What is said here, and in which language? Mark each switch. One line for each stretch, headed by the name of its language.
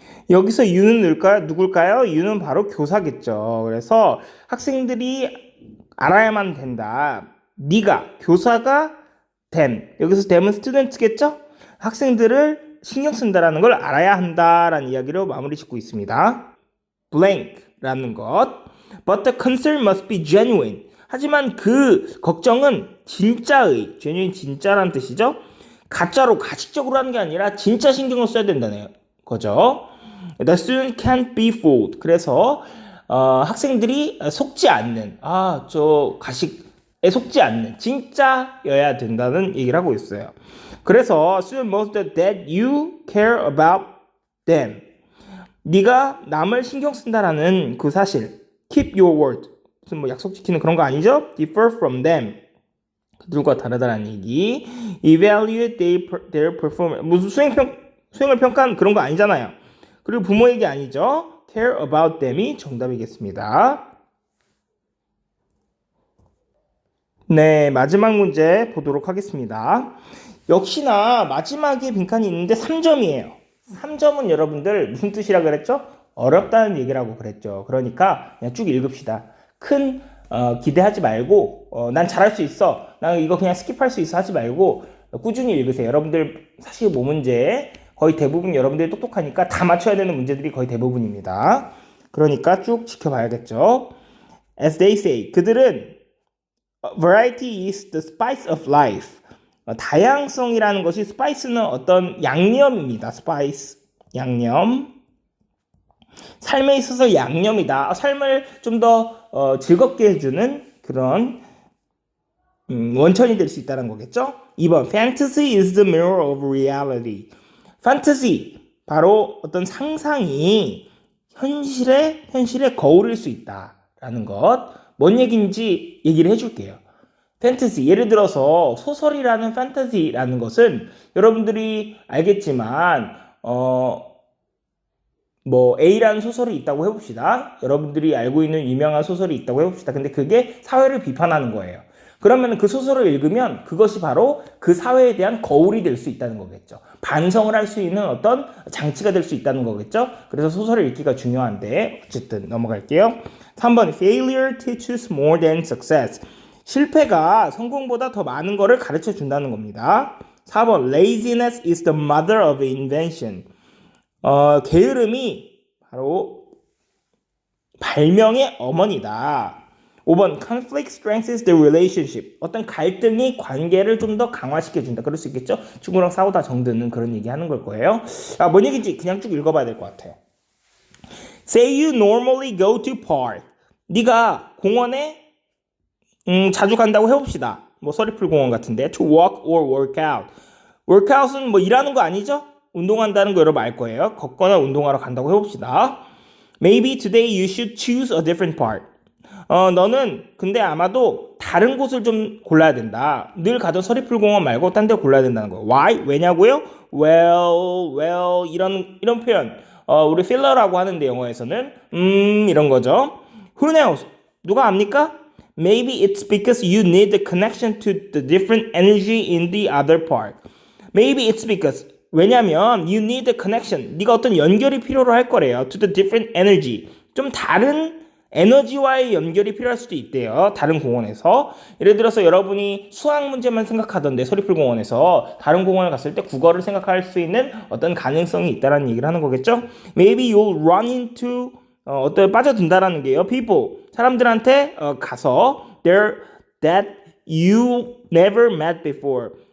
Korean: 여기서 you는 누굴까요? you는 바로 교사겠죠. 그래서 학생들이 알아야만 된다. 네가, 교사가 them. 여기서 them은 student겠죠? 학생들을 신경 쓴다라는 걸 알아야 한다라는 이야기로 마무리 짓고 있습니다. blank라는 것.
English: But the concern must be genuine.
Korean: 하지만 그 걱정은 진짜의, genuine 진짜라는 뜻이죠. 가짜로 가식적으로 하는 게 아니라 진짜 신경을 써야 된다는 거죠.
English: The student can't be fooled.
Korean: 그래서 학생들이 속지 않는, 저 가식에 속지 않는 진짜여야 된다는 얘기를 하고 있어요. 그래서
English: student must that you care about them.
Korean: 네가 남을 신경 쓴다라는 그 사실.
English: Keep your word.
Korean: 무슨 뭐 약속 지키는 그런 거 아니죠?
English: Differ from them.
Korean: 그들과 다르다라는 얘기.
English: Evaluate their performance.
Korean: 무슨 수행을 평가하는 그런 거 아니잖아요. 그리고 부모 얘기 아니죠?
English: Care about them
Korean: 이 정답이겠습니다. 네, 마지막 문제 보도록 하겠습니다. 역시나 마지막에 빈칸이 있는데 3점이에요. 3점은 여러분들 무슨 뜻이라 그랬죠? 어렵다는 얘기라고 그랬죠. 그러니까 그냥 쭉 읽읍시다. 큰 기대하지 말고 난 잘할 수 있어. 난 이거 그냥 스킵할 수 있어 하지 말고 꾸준히 읽으세요. 여러분들 사실 뭐 문제 거의 대부분 여러분들이 똑똑하니까 다 맞춰야 되는 문제들이 거의 대부분입니다. 그러니까 쭉 지켜봐야겠죠.
English: As they say,
Korean: 그들은
English: variety is the spice of life.
Korean: 다양성이라는 것이 스파이스는 어떤 양념입니다. 스파이스, 양념. 삶에 있어서 양념이다. 삶을 좀 더 즐겁게 해주는 그런 원천이 될 수 있다는 거겠죠.
English: 2번 Fantasy is the mirror of reality.
Korean: Fantasy 바로 어떤 상상이 현실의 거울일 수 있다라는 것. 뭔 얘기인지 얘기를 해줄게요. 판타지 예를 들어서 소설이라는 판타지라는 것은 여러분들이 알겠지만 뭐 A라는 소설이 있다고 해봅시다. 여러분들이 알고 있는 유명한 소설이 있다고 해봅시다. 근데 그게 사회를 비판하는 거예요. 그러면 그 소설을 읽으면 그것이 바로 그 사회에 대한 거울이 될 수 있다는 거겠죠. 반성을 할 수 있는 어떤 장치가 될 수 있다는 거겠죠. 그래서 소설을 읽기가 중요한데 어쨌든 넘어갈게요.
English: 3번 Failure teaches more than success.
Korean: 실패가 성공보다 더 많은 것을 가르쳐 준다는 겁니다.
English: 4번 Laziness is the mother of invention.
Korean: 게으름이 바로 발명의 어머니다.
English: 5번 Conflict strengthens the relationship.
Korean: 어떤 갈등이 관계를 좀 더 강화시켜준다. 그럴 수 있겠죠? 친구랑 싸우다 정드는 그런 얘기 하는 걸 거예요. 뭔 얘기인지 그냥 쭉 읽어봐야 될 것 같아요.
English: Say you normally go to park.
Korean: 네가 공원에 자주 간다고 해봅시다. 뭐 서리풀 공원 같은데
English: to walk or work out.
Korean: workout은 뭐 일하는 거 아니죠? 운동한다는 거 여러분 알 거예요. 걷거나 운동하러 간다고 해봅시다.
English: Maybe today you should choose a different part.
Korean: 너는 근데 아마도 다른 곳을 좀 골라야 된다. 늘 가던 서리풀 공원 말고 딴 데 골라야 된다는 거예요. Why? 왜냐고요? Well 이런 표현. 우리 필러라고 하는데 영어에서는 이런 거죠.
English: Who knows?
Korean: 누가 압니까?
English: Maybe it's because you need the connection to the different energy in the other part. Maybe it's because
Korean: 왜냐면
English: you need the connection.
Korean: 네가 어떤 연결이 필요로 할 거래요.
English: To the different energy.
Korean: 좀 다른 에너지와의 연결이 필요할 수도 있대요. 다른 공원에서. 예를 들어서 여러분이 수학 문제만 생각하던데 서리풀 공원에서 다른 공원을 갔을 때 국어를 생각할 수 있는 어떤 가능성이 있다는 얘기를 하는 거겠죠.
English: Maybe you'll run into
Korean: 어떤 빠져든다라는 게요.
English: people
Korean: 사람들한테 가서
English: there that you never met before.